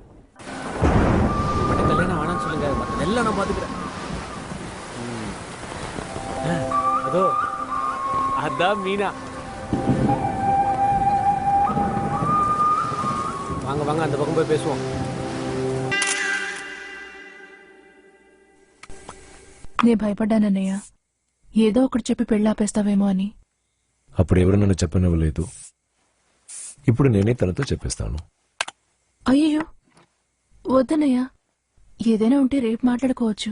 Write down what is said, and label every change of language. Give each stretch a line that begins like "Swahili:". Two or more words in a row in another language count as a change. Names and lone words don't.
Tamil: கல்யாணம் வேணாம்னு சொல்லுங்க, எல்லாம் நான் பாத்துக்கிறேன். அதோ அதான் மீனா. வாங்க வாங்க, அந்த பக்கம் போய் பேசுவோம்.
Telugu: నే భయపడ్డానన్నయ్య, ఏదో ఒకటి చెప్పి పెళ్ళాపేస్తావేమో అని. అప్పుడు ఎవరు నన్ను చెప్పనవ్వలేదు. ఇప్పుడు నేనే తనతో చెప్పేస్తాను. అయ్యో వద్దనయ్య, ఏదైనా ఉంటే రేపు మాట్లాడుకోవచ్చు.